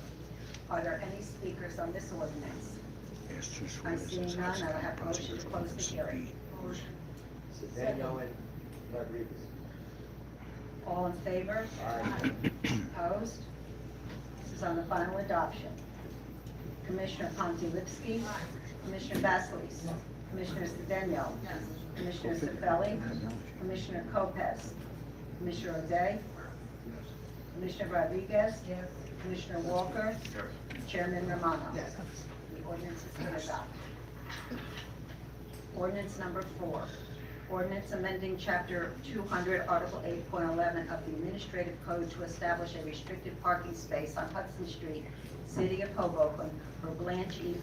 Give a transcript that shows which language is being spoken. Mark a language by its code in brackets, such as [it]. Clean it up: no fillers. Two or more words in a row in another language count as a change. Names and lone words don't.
[en] Are there any speakers on this ordinance? I see none, I will have a motion to close the hearing. Daniel and Rodriguez. All in favor? Aye. Opposed? This is on the final adoption. Commissioner Pontilivski. Commissioner Basleys. Commissioner Cedeno. Commissioner Cifelli. Commissioner Lopez. Commissioner O'Day. Commissioner Rodriguez. Commissioner Walker. Chairman Romano. Yes. The ordinance has been adopted. Ordinance number 4. Ordinance amending Chapter 200, Article 8.11 of the Administrative Code to establish a restricted parking space on Hudson Street, City of Hoboken, for Blanche E.